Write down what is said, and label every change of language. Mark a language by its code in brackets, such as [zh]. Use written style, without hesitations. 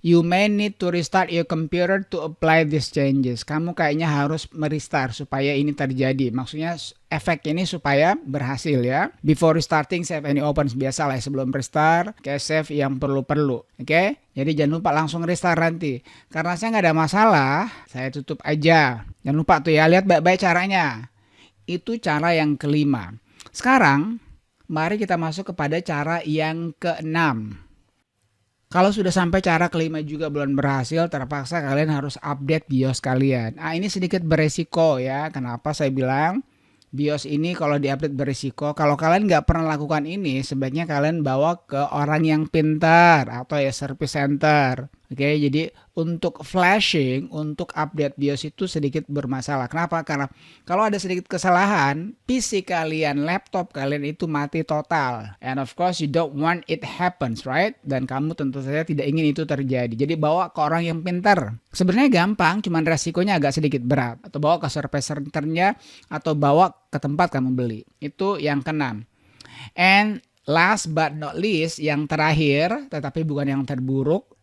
[en] You may need to restart your computer to apply these changes. [id] Kamu kayaknya harus merestart supaya ini terjadi. Maksudnya efek ini supaya berhasil ya. Before restarting, save any opens. Biasalah sebelum restart, kayak save yang perlu-perlu. Oke? Jadi jangan lupa langsung restart nanti. Karena saya nggak ada masalah, saya tutup aja. Jangan lupa tuh ya, lihat baik-baik caranya. Itu cara yang kelima. Sekarang, mari kita masuk kepada cara yang keenam. Kalau sudah sampai cara kelima juga belum berhasil, terpaksa kalian harus update BIOS kalian. Ini sedikit beresiko ya. Kenapa saya bilang BIOS ini kalau diupdate berisiko? Kalau kalian nggak pernah lakukan ini, sebaiknya kalian bawa ke orang yang pintar atau ya service center. Oke, jadi untuk flashing, untuk update BIOS itu sedikit bermasalah. Kenapa? Karena kalau ada sedikit kesalahan, PC kalian, laptop kalian itu mati total. [en] And of course you don't want it happens, right? [id] Dan kamu tentu saja tidak ingin itu terjadi. Jadi bawa ke orang yang pintar. Sebenarnya gampang, cuman resikonya agak sedikit berat. Atau bawa ke service centernya, atau bawa ke tempat kamu beli. Itu yang keenam. And last but not least, yang terakhir, tetapi bukan yang terburuk.